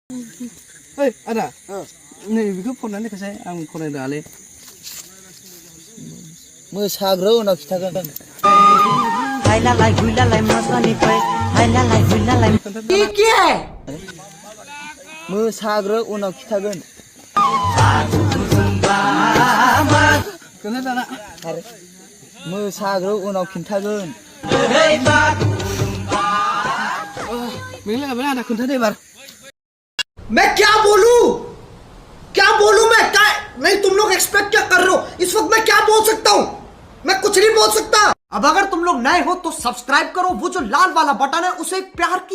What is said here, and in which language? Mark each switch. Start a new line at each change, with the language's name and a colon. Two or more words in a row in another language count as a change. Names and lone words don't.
Bodo: ओइ आदा नै बेखौ फरायनानै खोसाय आं फरायनो रोङालै मोसाग्रो उनाव खिथागोन हायलालाय हुइलालाय मोसानिफ्राय हायलालाय हुइलालाय खोन्थादो
Hindi: क्या है
Bodo: मोसाग्रो उनाव खिथागोन दाना आरो मोसाग्रो उनाव खिन्थागोन मेंला गाबोन आदा खोन्थादो एबार
Hindi: मैं क्या बोलूं मैं क्या नहीं तुम लोग एक्सपेक्ट क्या कर रहे हो इस वक्त मैं क्या बोल सकता हूं मैं कुछ नहीं बोल सकता अब अगर तुम लोग नए हो तो सब्सक्राइब करो वो जो लाल वाला बटन है उसे प्यार की